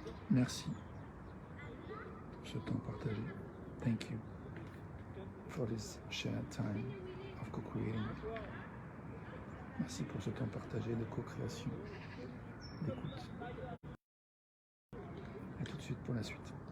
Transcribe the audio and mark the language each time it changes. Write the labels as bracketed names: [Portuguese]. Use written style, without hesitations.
[French] Merci pour ce temps partagé. [English] Thank you for this shared time of co-creating. [French] Merci pour ce temps partagé de co-création, d'écoute. Et tout de suite pour la suite.